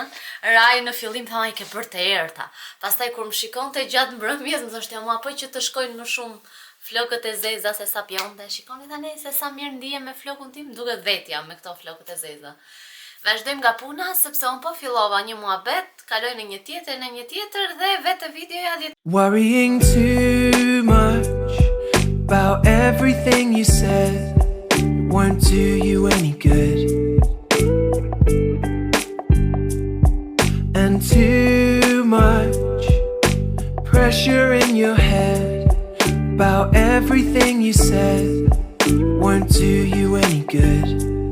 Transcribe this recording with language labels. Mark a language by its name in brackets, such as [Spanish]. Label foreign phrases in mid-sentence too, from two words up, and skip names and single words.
[Albanian] Rai në fillim tha i ke bërë të errta. Pastaj kur më shikonte gjatë mbrëmjes, më thoshte mua po që të shkojnë më shumë flokët e zeza se sa pjonte. Shikoni tani se sa mirë ndihem me flokun tim, duket vetja me këto flokët e zeza. Vazhdojmë nga puna sepse unë po fillova një muhabet, kaloj në një tjetër dhe vetë videoja [English] Worrying too much about everything you said, it won't do you any good. And too much pressure in your head about everything you said, won't do you any good.